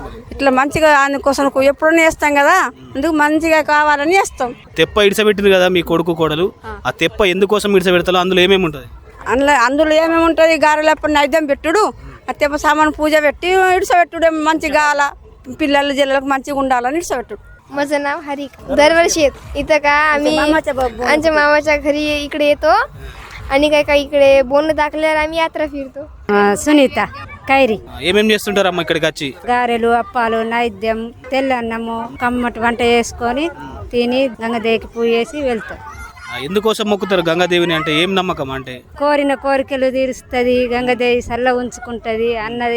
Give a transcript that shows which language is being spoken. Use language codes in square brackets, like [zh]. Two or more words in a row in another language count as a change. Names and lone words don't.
[te] ఇట్లా మంచిగా అందుకోసం ఎప్పుడన్నా చేస్తాం కదా, అందుకు మంచిగా కావాలని చేస్తాం. తెప్ప ఇడిస పెట్టింది కదా మీ కొడుకు కోడలు, ఆ తెప్ప ఎందుకోసం ఇడిస పెడతారో అందులో ఏమేమి ఉంటుంది? అందులో ఏమేమి ఉంటుంది? గారెలు, అప్పాలు, నైవేద్యం పెట్టుడు, ఆ తెప్ప సామాన్ పూజ పెట్టి ఇడిసబెట్టుడే మంచిగా గాల పిల్లలు జిల్లలకు మంచిగా ఉండాలని ఇడిసబెట్టుడు. [mr] माझं नाव हरिक. दरवर्षी येत इथं का आम्ही आमच्या मामाच्या घरी इकडे येतो आणि काय काय इकडे बोन दाखल्यावर आम्ही यात्रा फिरतो. [te] సునీత కైరి ఏమేమి చేస్తుంటారమ్మా ఇక్కడికి వచ్చి? గారెలు అప్పాలు నైద్యం తెల్లన్నము కమ్మటి వంట చేసుకొని తిని గంగదేవికి పూజ చేసి వెళ్తాం. ఎందుకోసం మొక్కుతారు గంగాదేవిని అంటే ఏం నమ్మకం అంటే? కోరిన కోరికలు తీరుస్తుంది, గంగదేవి సల్ల ఉంచుకుంటుంది అన్నది.